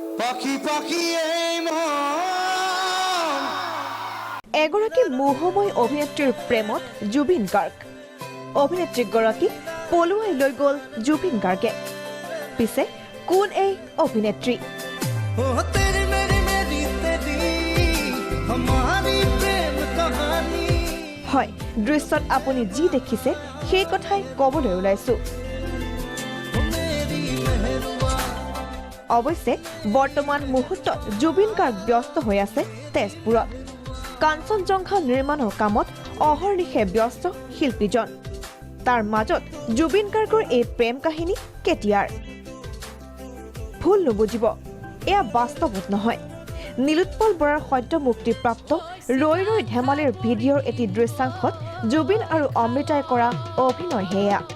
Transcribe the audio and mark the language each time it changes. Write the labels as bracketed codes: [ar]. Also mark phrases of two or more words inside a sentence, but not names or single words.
[as] পাখি পাখি এই মন এগৰাকী মোহময় অভিনেত্ৰীৰ প্ৰেমত জুবিন গাৰ্গ অভিনেত্ৰীগৰাকীক পলুৱাই লৈ গ'ল জুবিন গাৰ্গে পিছে কোন এই অভিনেত্ৰী [hi] ओ तेरी मेरी मेरी तेरी हमारी प्रेम कहानी [as] হয় দৃশ্যত আপুনি যি দেখিছে সেই কথাই ক'বলৈ ওলাইছো [hi] मेरी मेहरुआ [as] অৱশ্যে বৰ্তমান মুহূৰ্তত জুবিন গাৰ্গ ব্যস্ত হৈ আছে তেজপুৰত কাঞ্চনজংঘা নিৰ্মাণৰ কামত অহৰ্নিশে ব্যস্ত শিল্পীজন তাৰ মাজত জুবিন গাৰ্গৰ এই প্ৰেম কাহিনী কেতিয়াৰ ভুল নুবুজিব এয়া বাস্তৱত নহয় নীলোৎপল বৰাৰ সদ্য মুক্তিপ্ৰাপ্ত ৰৈ ৰৈ ধেমালিৰ ভিডিঅ'ৰ এটি দৃশ্যাংশত জুবিন আৰু অমৃতাই কৰা অভিনয় হেয়া